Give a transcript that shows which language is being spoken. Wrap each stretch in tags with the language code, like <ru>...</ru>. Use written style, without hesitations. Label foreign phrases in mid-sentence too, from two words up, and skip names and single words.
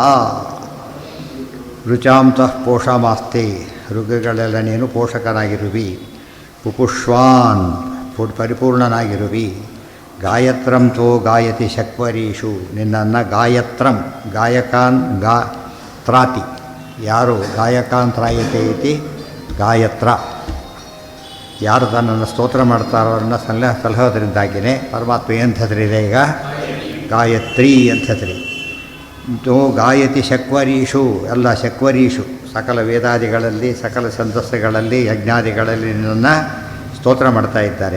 <sa>ರುಚಾಂ ತ್ವಃ ಪೋಷಮಾಸ್ತೆ,</sa> <kn>ಋಗಗಳೆಲ್ಲ ನೀನು ಪೋಷಕನಾಗಿರುವಿ. ಪುಪುಷ್ವಾನ್ ಪರಿಪೂರ್ಣನಾಗಿರುವಿ.</kn> <sa>ಗಾಯತ್ರಂ ತೋ ಗಾಯತಿ ಶಕ್ವರೀಷು,</sa> <kn>ನಿನ್ನನ್ನು</kn> <sa>ಗಾಯತ್ರಂ ಗಾಯಕಾನ್ ತ್ರಾತಿ,</sa> <kn>ಯಾರು</kn> <sa>ಗಾಯಕಾನ್ ತ್ರಾಯತೆ ಇತಿ ಗಾಯತ್ರ,</sa> <kn>ಯಾರು ತನ್ನನ್ನು ಸ್ತೋತ್ರ ಮಾಡ್ತಾರೋ ಅವರನ್ನು ಸಲಹೋದ್ರಿಂದಾಗಿಯೇ ಪರಮಾತ್ಮ ಎಂಥದ್ರಿದೆ ಈಗ ಗಾಯತ್ರಿ ಅಂಥದ್ರಿ.</kn> <sa>ತೋ ಗಾಯತಿ ಶಕ್ವರೀಷು,</sa> <kn>ಎಲ್ಲ ಶಕ್ವರೀಷು ಸಕಲ ವೇದಾದಿಗಳಲ್ಲಿ ಸಕಲ ಛಂದಸ್ಸುಗಳಲ್ಲಿ ಯಜ್ಞಾದಿಗಳಲ್ಲಿ ನಿನ್ನನ್ನು ಸ್ತೋತ್ರ ಮಾಡ್ತಾ ಇದ್ದಾರೆ.</kn>